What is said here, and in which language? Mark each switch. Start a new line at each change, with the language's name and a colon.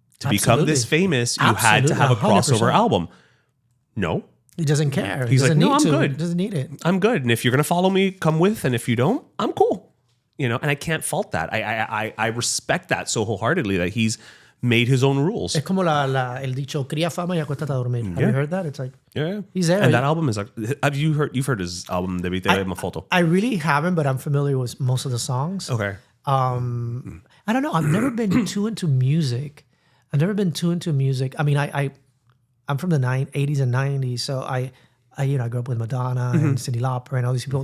English: To become this famous, you had to have a crossover 100%. album. No. He doesn't care. He's like, no, I'm good. He doesn't need it. I'm good. And if you're going to follow me, come with. And if you don't, I'm cool. And I can't fault that. I respect that so wholeheartedly that he's made his own rules.
Spanish: Es como el dicho, cría fama y acuéstate a dormir.
English: Have you heard that? It's like, Yeah. he's there. And that album is like, you've heard his album, Debí te una foto. I really haven't, but I'm familiar with most of the songs. Okay. I don't know. I've never been too into music. I mean, I'm from the 80s and 90s, so I grew up with Madonna and Cyndi Lauper and all these people.